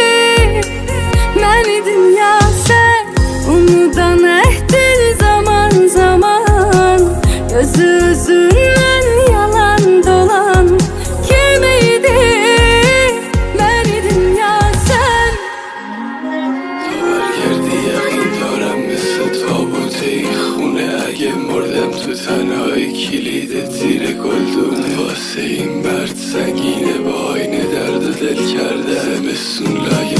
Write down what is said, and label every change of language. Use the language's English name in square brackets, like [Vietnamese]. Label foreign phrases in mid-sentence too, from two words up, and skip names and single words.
[Azerbaijani] Ben idim ya sen, unudan ehdin zaman zaman, gözü üzünden yalan dolan kimiydi? Ben idim ya sen. [Persian] برگردی یقین دارم مثل تابوت این خونه، اگه مردم تو تنهایی کلید زیر گلدونه. واسه این برد سنگینه، با آینه درد و دل کرده زمستون